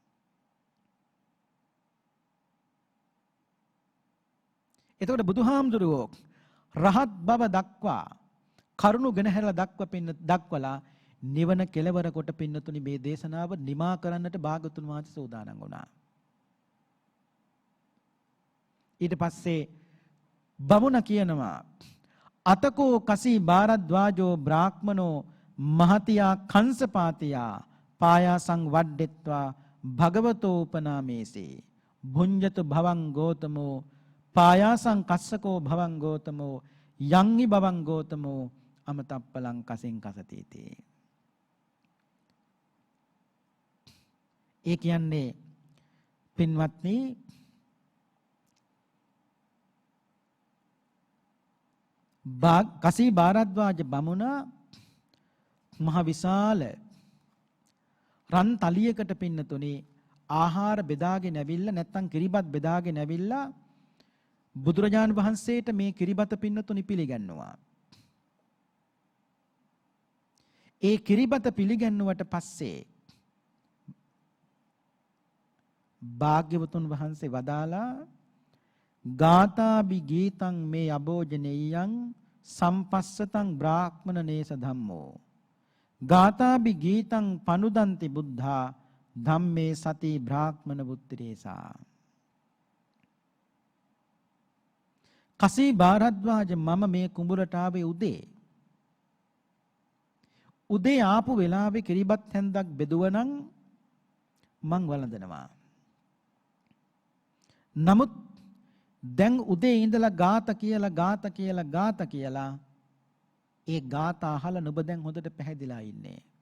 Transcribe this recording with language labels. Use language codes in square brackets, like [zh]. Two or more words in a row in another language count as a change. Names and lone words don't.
[si] එතකොට බුදුහාමුදුරුවෝ රහත් බව දක්වා කරුණු ගෙනහැරලා දක්වලා නිවන කෙලවර කොට පින්නතුනි මේ දේශනාව නිමා කරන්නට භාගතුන් වහන්සේ සූදානම් වුණා. ඊට පස්සේ බමුණ කියනවා [pi] අතකෝ කසී භාරද්වාජෝ බ්‍රාහ්මනෝ මහතියා කංසපාතියා පායාසං වඩ්ඩෙත්වා භගවතෝ උපනාමේසේ භුඤ්ජතු භවං ගෝතමෝ පායාසං කස්සකෝ භවං ගෝතමෝ යංහි භවං ගෝතමෝ අමතප්පලං කසින් කසතිති. [si] ඒ කියන්නේ පින්වත්නි කසී භාරද්වාජ බමුණ මහ විශාල රන් තලියකට පින්නතුනේ ආහාර බෙදාගෙන ඇවිල්ලා නැත්තම් කිරිබත් බෙදාගෙන ඇවිල්ලා බුදුරජාණන් වහන්සේට මේ කිරිබත පින්නතුනි පිළිගන්නවා. ඒ කිරිබත පිළිගන්නුවට පස්සේ භාග්‍යවතුන් වහන්සේ වදාලා [pi] ගාථාබි ගීතං මේ අභෝජනෙයං සම්පස්සතං බ්‍රාහ්මණ නේස ධම්මෝ ගාථාබි ගීතං පනුදන්ති බුද්ධා ධම්මේ සති බ්‍රාහ්මණ බුත්තිරේසා. [si] කසී භාරද්වාජ මම මේ කුඹුරට ආවේ උදේ ආපු වෙලාවේ කිරිබත් හැන්දක් බෙදුවනම් මං වළඳනවා. නමුත් දැන් උදේ ඉඳලා ගාත කියලා ඒ ගාත අහලා නුඹ දැන් හොඳට පැහැදිලා ඉන්නේ.